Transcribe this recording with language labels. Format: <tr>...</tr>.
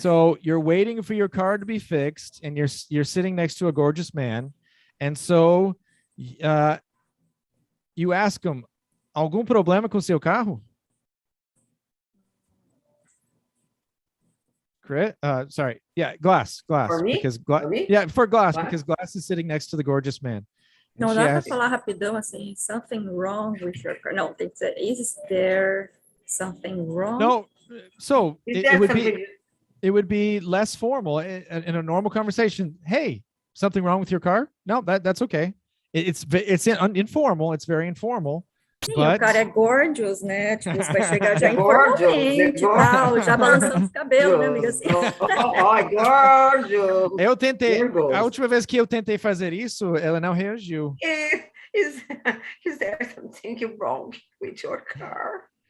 <en>So you're waiting for your car to be fixed, and you're sitting next to a gorgeous man, and so you ask him,</en> <pt>algum problema com seu carro?</pt> <en>Sorry. Yeah, Glass. For me? Because for me? Yeah, for Glass, What? because Glass is sitting next to the gorgeous man.</en> <pt>Não dá para falar rapidão assim,</pt> <en>something wrong with your car.</en> <pt>Não, tem que ser,</pt> <en>is there something wrong? No, so it would be less formal in a normal conversation. Hey, something wrong with your car? No, that's okay. It's informal. It's very informal.</en> <pt>Sim,</pt> <en>but...</en> <pt>o cara é gorgeous, né? Tipo, você vai chegar já informalmente, tal, já balançando os cabelos, né, amiga? Assim.</pt> <en>Gorgeous.</en> <pt>Eu tentei, a última vez que eu tentei fazer isso, ela não reagiu.</pt> <en>Is there something wrong with your car?</en>